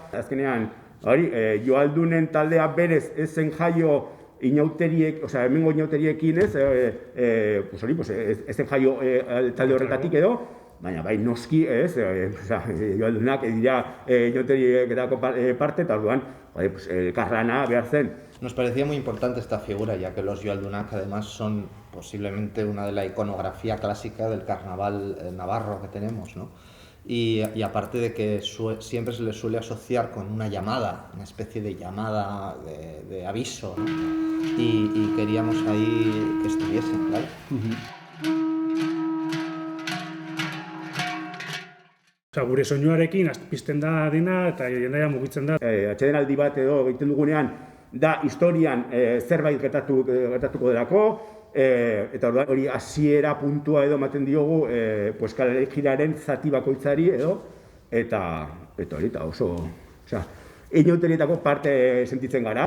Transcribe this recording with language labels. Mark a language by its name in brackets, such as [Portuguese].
[Basque] Azkenean, Joaldunen taldea berez ez zen jaio inauteriek, hemengo inauteriekin ez, ez zen jaio talde horretatik edo, baina bai noski ez, Joaldunak dira inauterieketako parte, eta orduan elkarlana behar zen. [Spanish] Nos parecía muy importante esta figura, ya que los Joaldunak además son posiblemente una de la iconografía clásica del carnaval navarro que tenemos, ¿no? Y aparte de que siempre se les suele asociar con una llamada, una especie de llamada de aviso, ¿no? Y queríamos ahí que estuviesen, ¿vale? [Basque] Gure soinuarekin pizten da dena eta jendaia mugitzen da. Atsedenaldi bat edo egiten dugunean, da historian zerbait gertatuko delako, eta hori hasiera puntua edo ematen diogu kale jiraren zati bakoitzari edo, eta oso, inauterietako parte sentitzen gara.